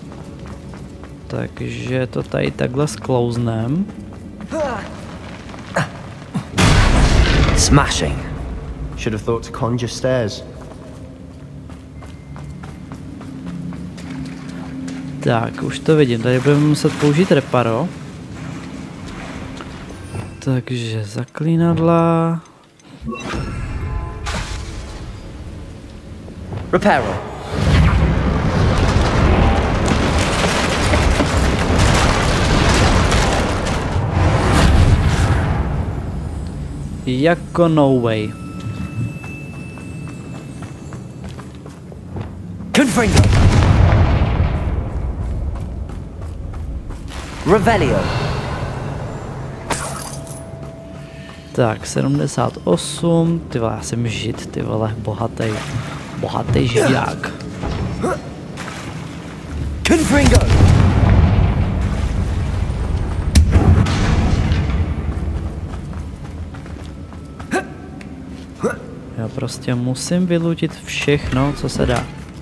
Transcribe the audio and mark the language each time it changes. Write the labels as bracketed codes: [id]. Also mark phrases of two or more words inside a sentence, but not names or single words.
[cs] Takže to tady takhle sklouznem. [en] Smashing. Should have thought to conjure stairs. [cs] Tak, už to vidím. Tady budeme muset použít reparo. Takže zaklínadla. [la] Reparo. [cs] Jako [en] no way. [la] Confringo. Revelio. [cs] Tak, 78. Ty vole, já jsem žid, ty vole, bohatý židák. [la] Confringo. [cs] Já prostě musím vylutit všechno, co se dá.